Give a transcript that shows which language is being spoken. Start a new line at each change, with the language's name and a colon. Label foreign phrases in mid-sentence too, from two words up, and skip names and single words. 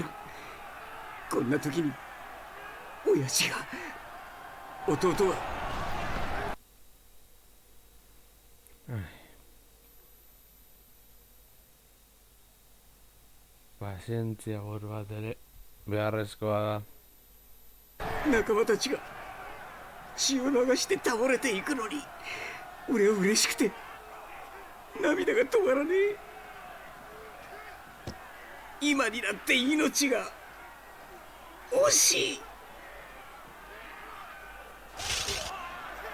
Japanese: こんな時に親父が、弟は。
Basque: Pazientzia gur bat ere beharrezkoa da.
Japanese: 仲間たちが血を流して倒れていくのに、俺は嬉しくて涙が止まらねえ。今になって命が惜しい。